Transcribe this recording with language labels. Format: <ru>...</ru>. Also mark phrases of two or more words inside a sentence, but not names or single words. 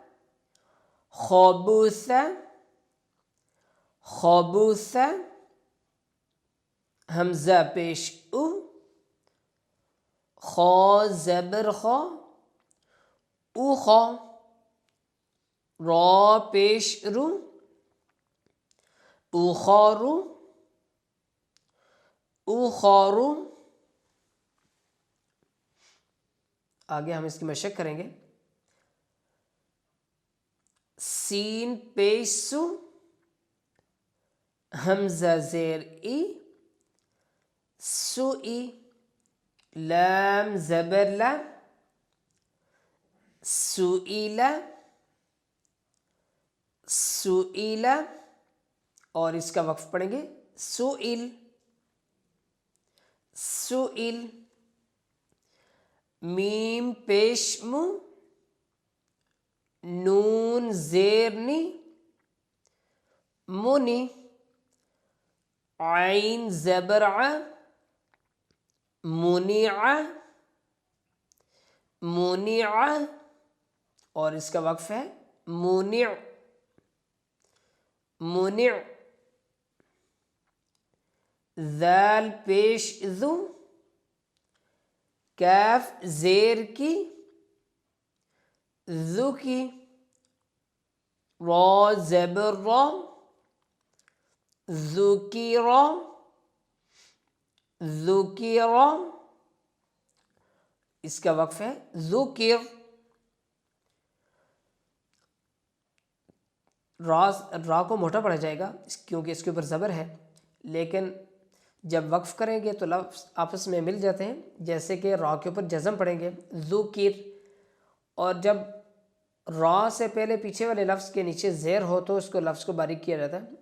<ur>خبوث خبوث، حمزہ پیش او خا زبر خا اوخا، را پیش رو اوخارو اوخارو۔ آگے ہم اس کی مشق کریں گے۔ سین پیش سو حمزہ زیر ای سو ای، لام زبر لا سئیلا سئیلا، اور اس کا وقف پڑھیں گے سئل سئل، میم پیش مو نون زیر نی منی، عین زبر ع منیع منیع، اور اس کا وقف ہے منع منع، ذال پیش ذو کاف زیر کی ذو کی، را زبر را ذکیرا ذکیرا، اس کا وقف ہے ذکر، را کو موٹا پڑھا جائے گا کیونکہ اس کے اوپر زبر ہے، لیکن جب وقف کریں گے تو لفظ آپس میں مل جاتے ہیں، جیسے کہ را کے اوپر جزم پڑھیں گے ذکر، اور جب را سے پہلے پیچھے والے لفظ کے نیچے زیر ہو تو اس کو لفظ کو باریک کیا جاتا ہے۔</ur>